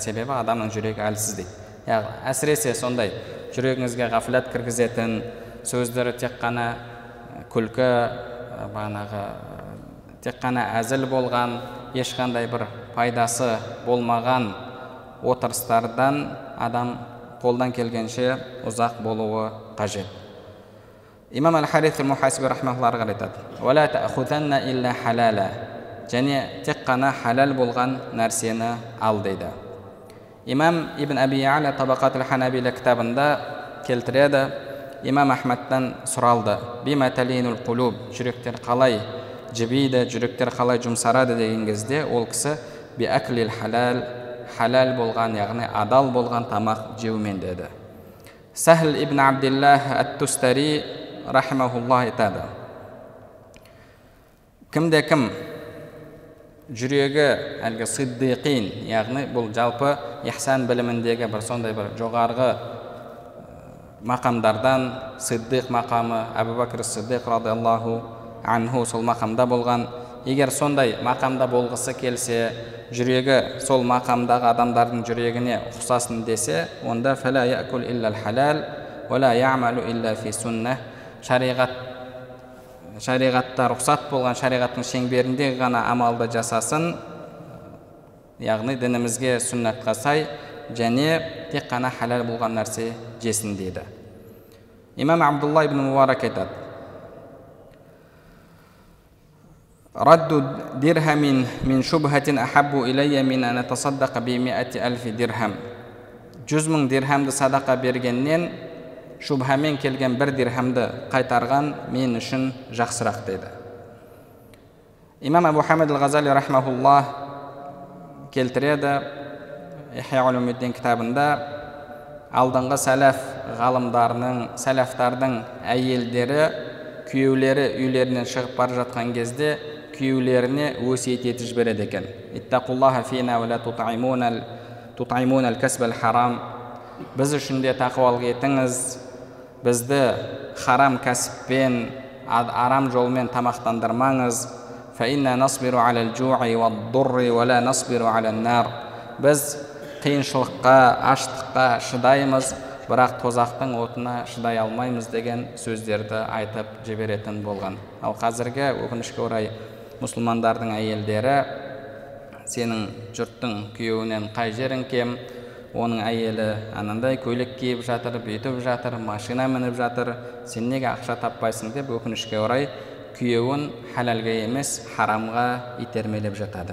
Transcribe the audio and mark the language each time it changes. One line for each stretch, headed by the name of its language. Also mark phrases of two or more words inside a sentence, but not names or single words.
Kazakh: Себебі адамның жүрегі әлсіз дейді. Яғни әсіресе сондай жүрегіңізге ғафлат кіргізетін сөздері тек қана күлкі, тек қана әзіл болған, ешқандай бір пайдасы болмаған отырыстардан адам қолдан келгенше ұзақ болуы қажет. Имам Ал-Харис Ал-Мухасиби
Arabic: رحمة الله عليه
Kazakh: айтады:
Arabic: "ولا تأخذن إلا حلالا",
Kazakh: және тек қана халал болған нәрсені ал дейді. Имам Ибн Аби Я'ла Табақат Ал-Ханабила кітабында келтіреді, имам Ахмадтан сұралды:
Arabic: "بما تلين القلوب",
Kazakh: жүректер қалай жібиді, жүректер қалай жұмсарады деген кезде, ол кісі
Arabic: بأكل الحلال,
Kazakh: халал болған, яғни адал болған тамақ жеумен деді. Сахл ибн Абдиллах ат-Тустари рахимахуллах айтады: кімде кім жүрегі әлгі сиддиқин, яғни бұл жалпы ихсан біліміндегі бір сондай бір жоғарғы мақамдардан, сиддиқ мақамы, Абу Бакр Сиддиқ
Arabic: رضي الله عنه
Kazakh: сол мақамда болған. Егер сондай мақамда болғысы келсе, жүрегі сол мақамдағы адамдардың жүрегіне ұқсасын десе, онда
Arabic: فلا يأكل إلا حلال ولا يعمل إلا في سنة,
Kazakh: шариғатта рұқсат болған, шариғаттың шеңберінде ғана амалды жасасын, яғни дінімізге, сүннатқа сай, және тек қана халал болған нәрсе жесін дейді. Имам Абдулла ибн Мубарак айтады:
Arabic: "رد درهم من شبهة أحب إلي من أن أتصدق بـ100,000 درهم".
Kazakh: 100,000 дирхамды садақа бергеннен шубхамен келген 1 дирхамды қайтарған мен үшін жақсырақ дейді. Имам Абу Хамид Ал-Ғазали рахмахуллах келтіреді Ихя Улумуддин кітабында, алдыңғы сәләф ғалымдарының, сәләфтардың әйелдері, күйеулері үйлерінен шығып бара жатқан кезде күйеулеріне өсиет етіп жібереді екен:
Arabic: "اتقوا الله فينا ولا تطعمونا الكسب الحرام",
Kazakh: біз үшін де тақуалық етіңіз, бізді харам кәсіппен, арам жолмен тамақтандырмаңыз.
Arabic: "فإنا نصبر على الجوع والضر ولا نصبر على النار",
Kazakh: біз қиыншылыққа, аштыққа шыдаймыз, бірақ тозақтың отына шыдай алмаймыз деген сөздерді айтып жіберетін болған. Ал қазіргі өкінішке орай мұсылмандардың әйелдері, сенің жұрттың күйеуінен қай жерің кем, оның әйелі анандай көйлек киіп жатыр, бүйтіп жатыр, машина мініп жатыр, сен неге ақша таппайсың деп өкінішке орай күйеуін халалға емес харамға итермелеп жатады.